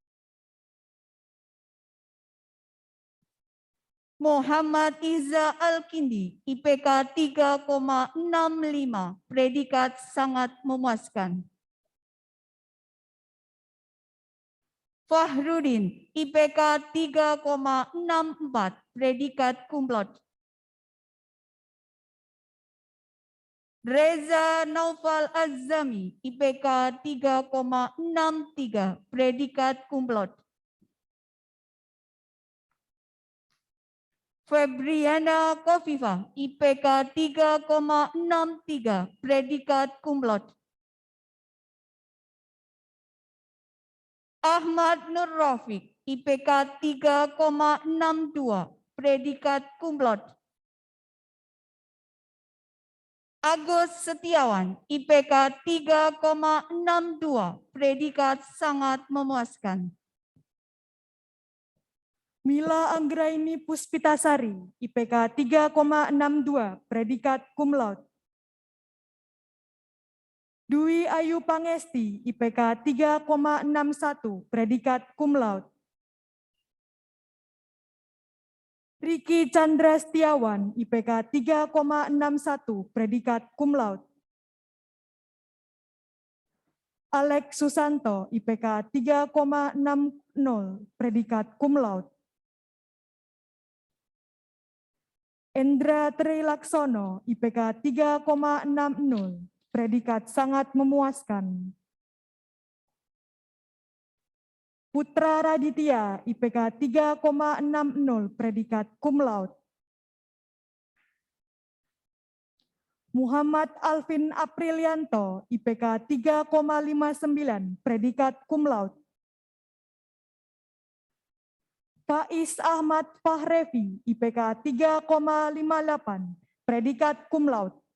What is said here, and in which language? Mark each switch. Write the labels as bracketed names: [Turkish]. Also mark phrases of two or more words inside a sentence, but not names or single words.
[Indonesian] Muhammad Iza Al-Kindi, IPK 3,65, predikat sangat memuaskan. Fahrudin, IPK 3,64, predikat [Latin] cum laude. [Indonesian] Reza Naufal Azami, IPK 3,63, predikat [Latin] cum laude. [Indonesian] Febriana Kofifa, IPK 3,63, predikat [Latin] cum laude. [Indonesian] Ahmad Nur Rafiq, IPK 3,62, predikat [Latin] cum laude. [Indonesian] Agus Setiawan, IPK 3,62, predikat sangat memuaskan. Mila Anggraini Puspitasari, IPK 3,62, predikat [Latin] cum laude. [Indonesian] Dwi Ayu Pangesti, IPK 3,61, predikat [Latin] cum laude. [Indonesian] Riki Chandra Setiawan, IPK 3,61, predikat [Latin] cum laude. [Indonesian] Alex Susanto, IPK 3,60, predikat [Latin] cum laude. [Indonesian] Endra Trilaksono, IPK 3,60, predikat sangat memuaskan. Putra Raditya, IPK 3,60, predikat [Latin] cum laude. [Indonesian] Muhammad Alvin Aprilianto, IPK 3,59, predikat [Latin] cum laude. [Indonesian] Faiz Ahmad Fahrevi, IPK 3,58, predikat [Latin] cum laude.